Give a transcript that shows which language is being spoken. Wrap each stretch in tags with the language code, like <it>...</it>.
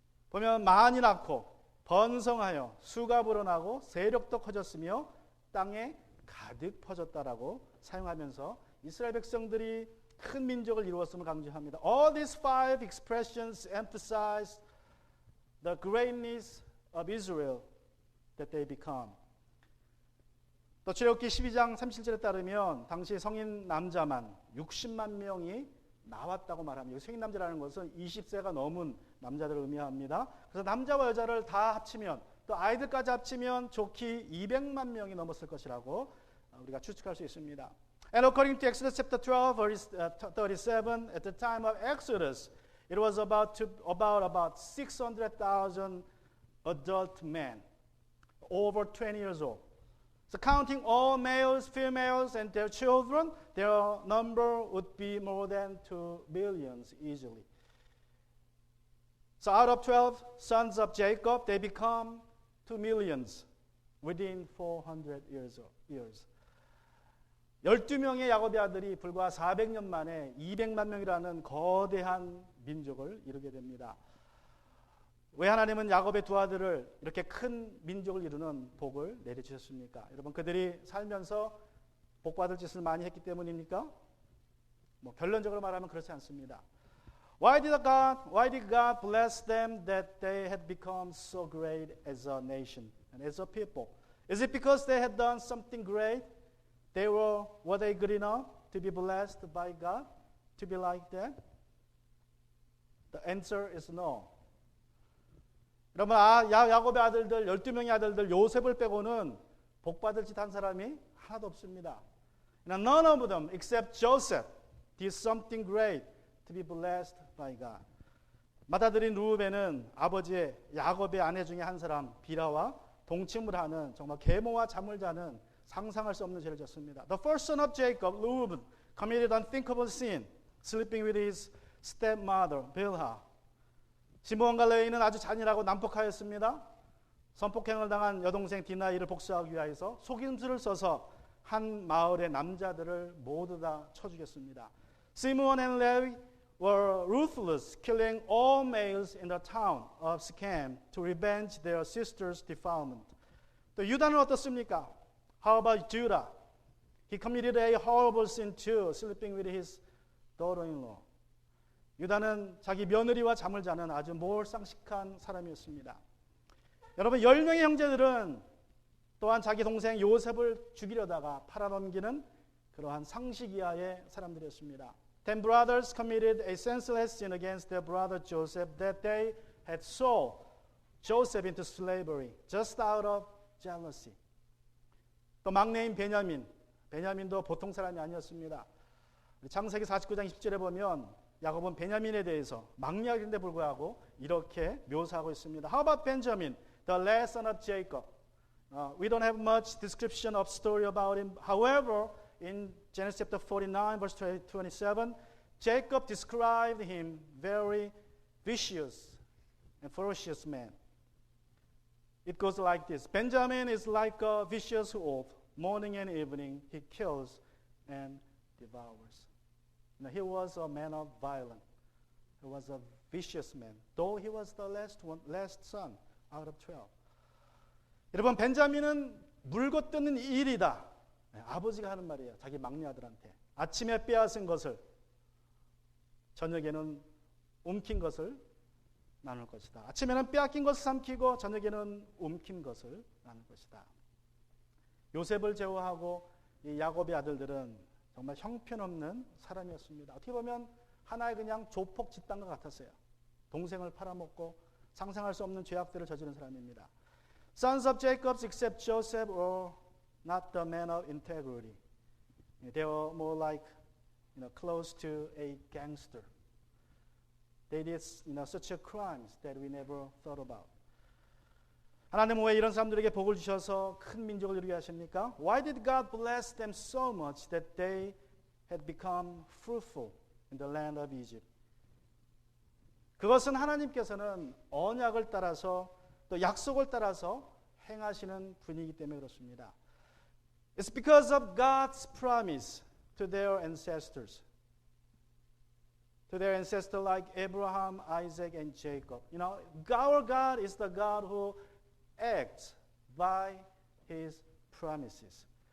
<ko>보면 많이 낳고 번성하여 수가 불어나고 세력도 커졌으며 땅에 가득 퍼졌다라고 사용하면서 이스라엘 백성들이 큰 민족을 이루었음을 강조합니다.</ko> <en>All these 5 expressions emphasize the greatness of Israel that they become.</en> <ko>또 출애굽기 12장 37절에 따르면 당시 성인 남자만 60만 명이 나왔다고 말합니다. 성인 남자라는 것은 20세가 넘은 남자들을 의미합니다. 그래서 남자와 여자를 다 합치면 또 아이들까지 합치면 좋기 200만 명이 넘었을 것이라고 우리가 추측할 수 있습니다.</ko> <en>And according to Exodus chapter 12 verse 37, at the time of Exodus, it was about 600,000 adult men over 20 years old. So counting all males, females, and their children, their number would be more than 2 millions easily. So out of 12 sons of Jacob, they become 2 millions within 400 years.</en> <ko>12명의 야곱의 아들이 불과 400년 만에 200만 명이라는 거대한 민족을 이루게 됩니다. 왜 하나님은 야곱의 두 아들을 이렇게 큰 민족을 이루는 복을 내려주셨습니까? 여러분, 그들이 살면서 복받을 짓을 많이 했기 때문입니까? 결론적으로 말하면 그렇지 않습니다.</ko> <en>Why did God bless them that they had become so great as a nation and as a people? Is it because they had done something great? Were they good enough to be blessed by God? To be like that? The answer is no.</en> <ko>여러분, 야곱의 아들들, 12명의 아들들, 요셉을 빼고는 복받을 짓 한 사람이 하나도 없습니다.</ko> <en>None of them except Joseph did something great to be blessed by God.</en> <ko>맏아들인 루벤은 아버지의 야곱의 아내 중에 한 사람 비라와 동침을 하는 정말 계모와 잠을 자는 상상할 수 없는 죄를 졌습니다.</ko> <en>The first son of Jacob, Reuben, committed unthinkable sin, sleeping with his stepmother, Bilhah.</en> <ko>시므온과 레위는 아주 잔인하고 난폭하였습니다. 성폭행을 당한 여동생 디나 이를 복수하기 위하여서 속임수를 써서 한 마을의 남자들을 모두 다 쳐 죽였습니다.</ko> <en>Simeon and Levi were ruthless, killing all males in the town of Shechem to revenge their sister's defilement.</en> <ko>또 유다는 어떻습니까?</ko> <en>How about Judah? He committed a horrible sin too, sleeping with his daughter-in-law.</en> <ko>유다는 자기 며느리와 잠을 자는 아주 몰상식한 사람이었습니다. 여러분, 10명의 형제들은 또한 자기 동생 요셉을 죽이려다가 팔아넘기는 그러한 상식 이하의 사람들이었습니다.</ko> <en>10 brothers committed a senseless sin against their brother Joseph that they had sold Joseph into slavery just out of jealousy.</en> <ko>또 막내인 베냐민도 보통 사람이 아니었습니다. 창세기 49장 10절에 보면 야곱은 베냐민에 대해서 막내인데 불구하고 이렇게 묘사하고 있습니다.</ko> <en>How about Benjamin, the last son of Jacob? We don't have much description of story about him. However, in Genesis chapter 49, verse 27, Jacob described him very vicious and ferocious man. It goes like this. Benjamin is like a vicious wolf. Morning and evening he kills and devours. He was a man of violence. He was a vicious man, though he was the last son out of 12.</en> <ko>여러분, 벤자민은 물고 뜯는 일이다. 아버지가 하는 말이에요. 자기 막내 아들한테. 아침에 빼앗은 것을 저녁에는 움킨 것을 나눌 것이다. 아침에는 빼앗긴 것을 삼키고 저녁에는 움킨 것을 나눌 것이다. 요셉을 제외하고 이 야곱의 아들들은 정말 형편없는 사람이었습니다. 어떻게 보면 하나의 그냥 조폭 집단과 같았어요. 동생을 팔아먹고 상상할 수 없는 죄악들을 저지른 사람입니다.</ko> <en>Sons of Jacob except Joseph were not the men of integrity. They were more like, close to a gangster. They did, such a crimes that we never thought about.</en> <ko>하나님은 왜 이런 사람들에게 복을 주셔서 큰 민족을 이루게 하십니까?</ko> <en>Why did God bless them so much that they had become fruitful in the land of Egypt?</en> <ko>그것은 하나님께서는 언약을 따라서 또 약속을 따라서 행하시는 분이기 때문에 그렇습니다.</ko> <en>It's because of God's promise to their ancestors. To their ancestors like Abraham, Isaac, and Jacob. Our God is the God who acts by His promises.</en>